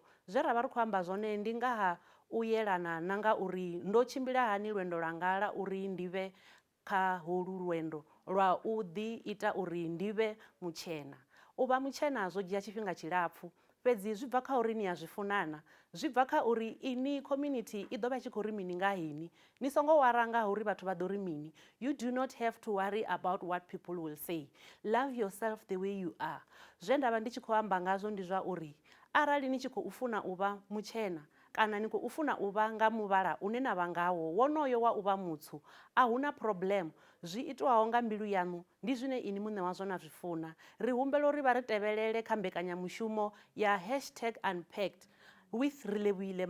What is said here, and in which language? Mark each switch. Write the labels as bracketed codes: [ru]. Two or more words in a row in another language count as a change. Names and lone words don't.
[ve] Zwe ra vha ri khou amba zwone ndi nga ha u yelana na nga uri ndo tshimbila hani lwendo lwanga la uri ndi vhe kha holu lwendo lwa u ḓi ita uri ndi vhe mutshena. U vha mutshena zwo dzhia tshifhinga tshilapfu, fhedzi zwi bva kha uri ni ya zwi funana, zwi bva kha uri ini community I ḓo vha tshi khou ri mini nga hini. Ni songo wara nga uri vhathu vha ḓo ri mini. [en] You do not have to worry about what people will say. Love yourself the way you are. [ve] Zwe ndavha ndi tshi khou amba ngazwo ndi zwa uri arali ni tshi khou funa u vha mutshena kana ni khou funa u vha nga muvhala une na vha ngawo wonoyo wa u vha mutswu, a huna problem. Zwi itwaho nga mbilu yanu ndi zwine ini muṋe wazwo na zwi funa. Ri humbela uri vha ri tevhelele kha mbekanyamushumo ya #Unpacked with Relebogile Mabotja.